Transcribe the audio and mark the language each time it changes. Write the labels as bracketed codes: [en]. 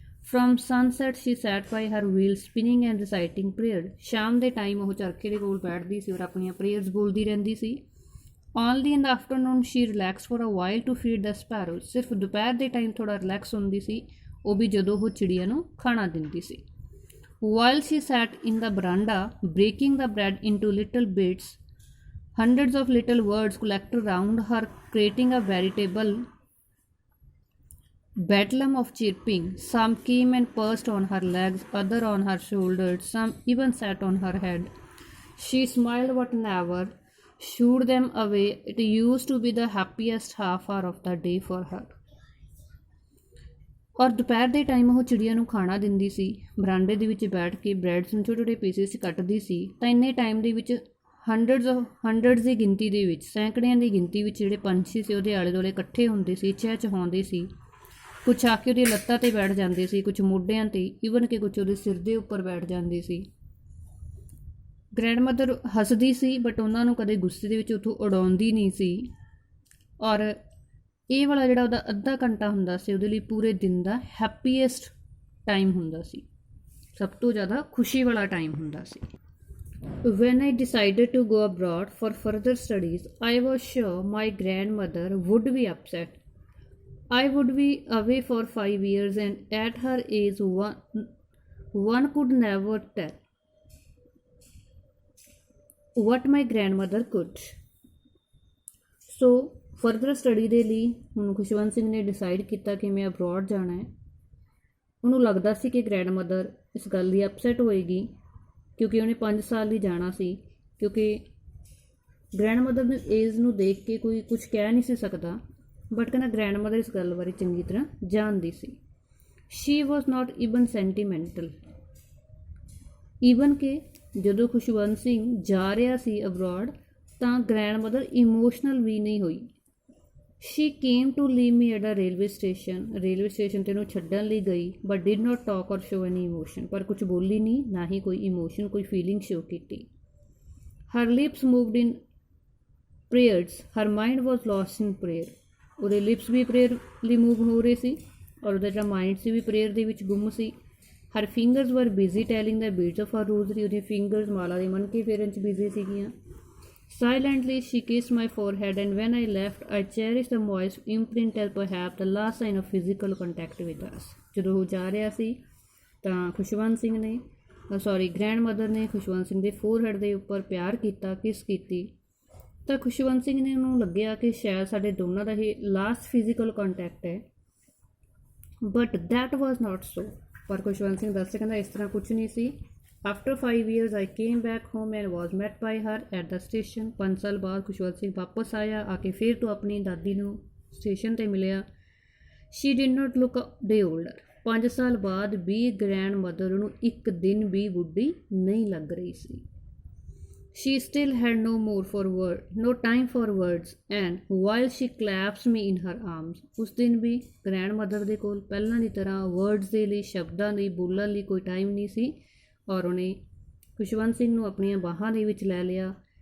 [en] From sunset she sat by her wheel spinning and reciting prayer. [pa] ਸ਼ਾਮ ਦੇ time ਉਹ ਚਰਖੇ ਦੇ ਕੋਲ ਬੈਠਦੀ ਸੀ ਔਰ ਆਪਣੀਆਂ ਪ੍ਰੇਅਰਸ ਬੋਲਦੀ ਰਹਿੰਦੀ ਸੀ। [en] Only in the afternoon she relax for a while to feed the sparrows. [pa] ਸਿਰਫ ਦੁਪਹਿਰ ਦੇ ਟਾਈਮ ਥੋੜ੍ਹਾ ਰਿਲੈਕਸ ਹੁੰਦੀ ਸੀ, ਉਹ ਵੀ ਜਦੋਂ ਉਹ ਚਿੜੀਆਂ ਨੂੰ ਖਾਣਾ ਦਿੰਦੀ ਸੀ। [en] While she sat in the verandah breaking the bread into little bits, hundreds of little words collected round her, creating a veritable bedlam of chirping. Some came and perched on her legs, other on her shoulders, some even sat on her head. She smiled but never shooed them away. It used to be the happiest half hour of the day for her. [pa] ਔਰ ਦੁਪਹਿਰ ਦੇ time ਉਹ ਚਿੜੀਆਂ ਨੂੰ ਖਾਣਾ ਦਿੰਦੀ ਸੀ। ਬਰਾਂਡੇ ਦੇ ਵਿੱਚ ਬੈਠ ਕੇ ਬ੍ਰੈਡਸ ਨੂੰ ਛੋਟੇ ਛੋਟੇ ਪੀਸਿਸ ਕੱਟਦੀ ਸੀ। ਤਾਂ ਇੰਨੇ ਟਾਈਮ ਦੇ ਵਿੱਚ ਹੰਡਰਡਸ ਦੀ ਗਿਣਤੀ ਦੇ ਵਿੱਚ, ਸੈਂਕੜਿਆਂ ਦੀ ਗਿਣਤੀ ਵਿੱਚ ਜਿਹੜੇ ਪੰਛੀ ਸੀ ਉਹਦੇ ਆਲੇ ਦੁਆਲੇ ਇਕੱਠੇ ਹੁੰਦੇ ਸੀ, ਚਹਿਚਹਾਉਂਦੇ ਸੀ। ਕੁਛ ਆ ਕੇ ਉਹਦੀਆਂ ਲੱਤਾਂ 'ਤੇ ਬੈਠ ਜਾਂਦੇ ਸੀ, ਕੁਛ ਮੋਢਿਆਂ 'ਤੇ, ਈਵਨ ਕਿ ਕੁਛ ਉਹਦੇ ਸਿਰ ਦੇ ਉੱਪਰ ਬੈਠ ਜਾਂਦੇ ਸੀ। ਗ੍ਰੈਂਡ ਮਦਰ ਹੱਸਦੀ ਸੀ ਬਟ ਉਹਨਾਂ ਨੂੰ ਕਦੇ ਗੁੱਸੇ ਦੇ ਵਿੱਚ ਉੱਥੋਂ ਉਡਾਉਂਦੀ ਨਹੀਂ ਸੀ। ਔਰ ਇਹ ਵਾਲਾ ਜਿਹੜਾ ਉਹਦਾ ਅੱਧਾ ਘੰਟਾ ਹੁੰਦਾ ਸੀ ਉਹਦੇ ਲਈ ਪੂਰੇ ਦਿਨ ਦਾ ਹੈਪੀਐਸਟ ਟਾਈਮ ਹੁੰਦਾ ਸੀ, ਸਭ ਤੋਂ ਜ਼ਿਆਦਾ ਖੁਸ਼ੀ ਵਾਲਾ ਟਾਈਮ ਹੁੰਦਾ ਸੀ। [en] When I decided to go abroad for further studies, I was sure my grandmother would be upset. I would be away for 5 years, and at her age, one could never tell what my grandmother could. So, further study [pa] ਦੇ ਲਈ ਹੁਣ ਖੁਸ਼ਵੰਤ ਸਿੰਘ ਨੇ decide ਕੀਤਾ ਕਿ ਮੈਂ abroad ਜਾਣਾ ਹੈ। ਉਹਨੂੰ ਲੱਗਦਾ ਸੀ ਕਿ ਗ੍ਰੈਂਡ ਮਦਰ ਇਸ ਗੱਲ ਦੀ ਅਪਸੈਟ ਹੋਏਗੀ ਕਿਉਂਕਿ ਉਹਨੇ 5 ਸਾਲ ਲਈ ਜਾਣਾ ਸੀ, ਕਿਉਂਕਿ ਗ੍ਰੈਂਡ ਮਦਰ ਦੀ ਏਜ ਨੂੰ ਦੇਖ ਕੇ ਕੋਈ ਕੁਝ ਕਹਿ ਨਹੀਂ ਸੀ ਸਕਦਾ। ਬਟ ਕਹਿੰਦਾ ਗ੍ਰੈਂਡ ਮਦਰ ਇਸ ਗੱਲ ਬਾਰੇ ਚੰਗੀ ਤਰ੍ਹਾਂ ਜਾਣਦੀ ਸੀ। [en] She was not even sentimental. [pa] ਈਵਨ ਕਿ ਜਦੋਂ ਖੁਸ਼ਵੰਤ ਸਿੰਘ ਜਾ ਰਿਹਾ ਸੀ ਅਬਰੋਡ ਤਾਂ ਗ੍ਰੈਂਡ ਮਦਰ ਇਮੋਸ਼ਨਲ ਵੀ ਨਹੀਂ ਹੋਈ। [en] she came to leave me at a [pa] railway station. Railway station 'ਤੇ ਉਹਨੂੰ ਛੱਡਣ ਲਈ ਗਈ [en] But did not talk or show any emotion. [pa] ਪਰ ਕੁਛ ਬੋਲੀ ਨਹੀਂ, ਨਾ ਹੀ ਕੋਈ ਇਮੋਸ਼ਨ, ਕੋਈ ਫੀਲਿੰਗ ਸ਼ੋ ਕੀਤੀ। [en] Her lips moved in prayers, her mind was lost in prayer. [pa] ਉਹਦੇ ਲਿਪਸ ਵੀ ਪ੍ਰੇਅਰ ਲਈ ਮੂਵ ਹੋ ਰਹੇ ਸੀ ਔਰ ਉਹਦਾ ਜਿਹੜਾ ਮਾਈਂਡ ਸੀ ਵੀ ਪ੍ਰੇਅਰ ਦੇ ਵਿੱਚ ਗੁੰਮ ਸੀ। [en] Her fingers were busy telling the beads of her rosary. [pa] ਉਹਦੀਆਂ ਫਿੰਗਰਸ ਮਾਲਾ ਦੇ ਮਣਕੇ ਫੇਰਨ 'ਚ ਬਿਜ਼ੀ ਸੀਗੀਆਂ। [en] Silently she kissed my forehead, and when I left, I cherished the moist imprint as perhaps the last sign of physical contact with us. [pa] ਜਦੋਂ ਉਹ ਜਾ ਰਿਹਾ ਸੀ ਤਾਂ ਖੁਸ਼ਵੰਤ ਸਿੰਘ ਨੇ ਗ੍ਰੈਂਡ ਮਦਰ ਨੇ ਖੁਸ਼ਵੰਤ ਸਿੰਘ ਦੇ ਫੋਰਹੈਡ ਦੇ ਉੱਪਰ ਪਿਆਰ ਕੀਤਾ, ਕਿਸ ਕੀਤੀ। ਤਾਂ ਖੁਸ਼ਵੰਤ ਸਿੰਘ ਨੇ ਉਹਨੂੰ ਲੱਗਿਆ ਕਿ ਸ਼ਾਇਦ ਸਾਡੇ ਦੋਨਾਂ ਦਾ ਇਹ ਲਾਸਟ ਫਿਜ਼ੀਕਲ ਕੰਟੈਕਟ ਹੈ, [en] But that was not so. [pa] ਪਰ ਖੁਸ਼ਵੰਤ ਸਿੰਘ ਦੱਸ ਕਹਿੰਦਾ ਇਸ ਤਰ੍ਹਾਂ ਕੁਛ ਨਹੀਂ ਸੀ। [en] After 5 years, I came back home and was met by her at the station. [pa] 5 ਸਾਲ ਬਾਅਦ ਖੁਸ਼ਵੰਤ ਸਿੰਘ ਵਾਪਸ ਆਇਆ, ਆ ਕੇ ਫਿਰ ਤੋਂ ਆਪਣੀ ਦਾਦੀ ਨੂੰ ਸਟੇਸ਼ਨ 'ਤੇ ਮਿਲਿਆ। [en] She did not look a day older. [pa] 5 ਸਾਲ ਬਾਅਦ ਵੀ ਗ੍ਰੈਂਡ ਮਦਰ ਨੂੰ ਇੱਕ ਦਿਨ ਵੀ ਬੁੱਢੀ ਨਹੀਂ ਲੱਗ ਰਹੀ ਸੀ। [en] She still had no time for words, and while she clasped me in her arms, [pa] ਉਸ ਦਿਨ ਵੀ ਗ੍ਰੈਂਡ ਮਦਰ ਦੇ ਕੋਲ ਪਹਿਲਾਂ ਦੀ ਤਰ੍ਹਾਂ ਵਰਡਸ ਦੇ ਲਈ, ਸ਼ਬਦਾਂ ਲਈ ਬੋਲਣ ਲਈ ਕੋਈ ਟਾਈਮ ਨਹੀਂ ਸੀ ਔਰ ਉਹਨੇ ਖੁਸ਼ਵੰਤ ਸਿੰਘ ਨੂੰ ਆਪਣੀਆਂ ਬਾਹਾਂ ਦੇ ਵਿੱਚ ਲੈ ਲਿਆ।